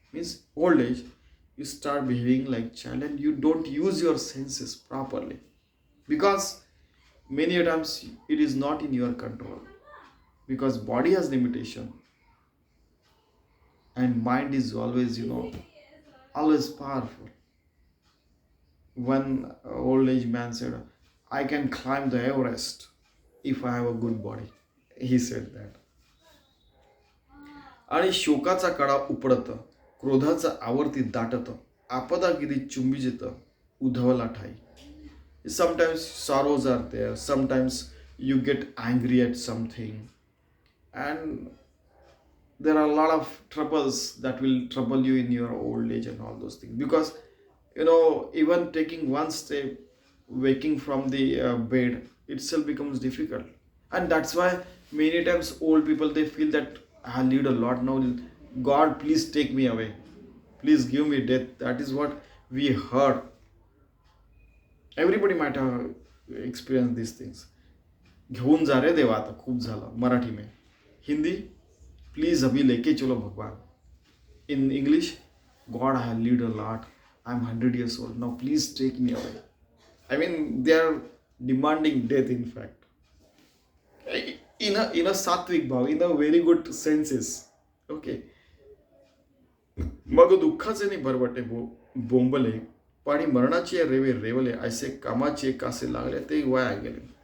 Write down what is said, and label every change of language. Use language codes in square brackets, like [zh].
[en] Means old age, you start behaving like child, and you don't use your senses properly, because many times it is not in your control, because body has limitation, and mind is always, always powerful. One old age man said, I can climb the Everest if I have a good body. He said that. [mr] आणि शोकाचा कडा उपडत, क्रोधाचा आवर्ती दाटत, आपदागिरी चुंबिजित, उधवला ठाई. [en] Sometimes sorrows are there, sometimes you get angry at something, and there are a lot of troubles that will trouble you in your old age and all those things, because even taking one step, waking from the bed itself becomes difficult. And that's why many times old people, they feel that I lived a lot now, God please take me away, please give me death. That is what we heard. Everybody might have experienced these things. [mr] घेऊन जा रे देवा, आता खूप झालं. [hi] मराठी में. Hindi, please अभी लेके चलो भगवान. [en] In English, God, I have lived a lot, I'm 100 years old now, please take me away. I mean, they are demanding death, in fact, in a sattvic bhav, in a very good senses. Okay. [mr] मग दुःखाचे नि भरवटे बोंबले, पाणी मरणाचे रेवे railway, ऐसे कामाचे कासे लागले ते वाया गेले.